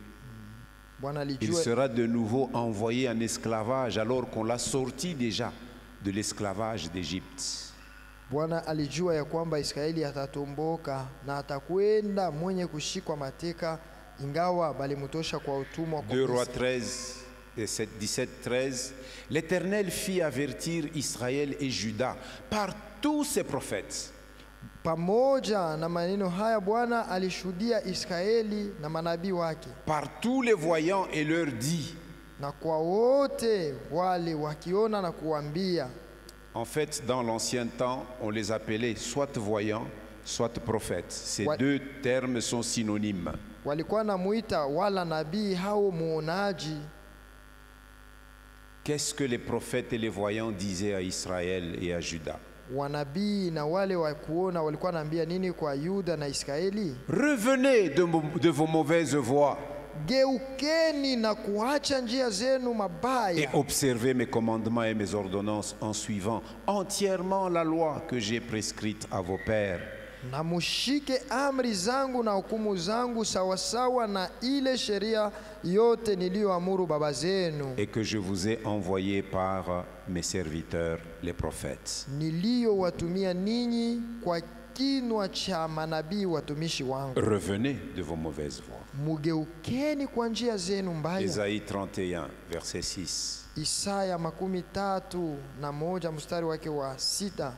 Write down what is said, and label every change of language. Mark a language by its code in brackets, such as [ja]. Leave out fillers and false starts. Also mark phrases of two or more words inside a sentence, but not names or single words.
[fr] Il sera de nouveau envoyé en esclavage alors qu'on l'a sorti déjà de l'esclavage d'Égypte. [sw] Bwana alijua ya kwamba Israeli atatomboka na atakwenda mwenye kushikwa mateka ingawa balimutosha kwa utumwa. [fr] 2 Rois 13 17-13, l'Éternel fit avertir Israël et Juda par tous ses prophètes. [sw] Pamoja na maneno haya Bwana alishuhudia Israeli na manabii wake. [fr] Par tous les voyants et leur dit. [sw] Na kwa wote wale wakiona na kuambia. [fr] En fait, dans l'ancien temps, on les appelait soit voyants, soit prophètes. Ces deux termes sont synonymes. [sw] Walikuwa namuita wala nabii hao muonaji. [fr] Qu'est-ce que les prophètes et les voyants disaient à Israël et à Juda? [sw] Wanabii na wale wa kuona walikuwa naambia nini kwa Yuda na Israeli? [fr] Revenez de vos mauvaises voies. [sw] Geukeni na kuacha njia zenu mabaya. [fr] Et observez mes commandements et mes ordonnances en suivant entièrement la loi que j'ai prescrite à vos pères. [sw] Na mushike amri zangu na hukumu zangu sawasawa na ile sheria yote niliyoamuru baba zenu. [fr] Et que je vous ai envoyé par mes serviteurs les prophètes. [sw] Niliyowatumia ninyi kwa kinwa cha manabii watumishi wangu. [fr] Revenez de vos mauvaises voies. [sw] Mugeukeni kwa njia zenu mbaya. [fr] Ésaïe 31 verset 6. [sw] Isaya 31 mstari wake wa 6.